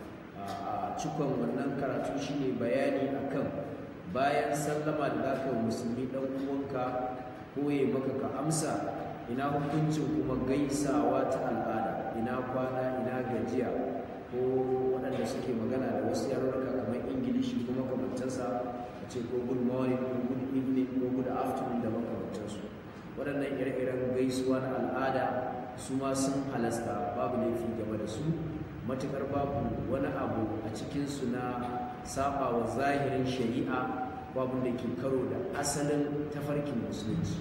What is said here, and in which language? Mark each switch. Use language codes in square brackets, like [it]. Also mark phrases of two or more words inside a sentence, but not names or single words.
[ha] A cikon wannan karatu shine bayani akan bayan sallama da zaka musulmi dan uwanka koye maka ka amsa, ina hukuncin kuma gaisawa ta al'ada, ina kwana, ina gajiya, ko waɗanda suke magana da wasu yarurruka kamar ingilishi ko makamantansa a ce ko [en] good morning [ha] ko [en] good evening [ha] ko [en] good afternoon [ha] da makamantansu. Waɗannan ire-iren gaisuwa na al'ada su ma sun halasta, babu laifi game da su matuƙar babu wani abu a cikinsu na saba wa zahirin shari'a, babu da ke karo da asalin tafarkin musulunci.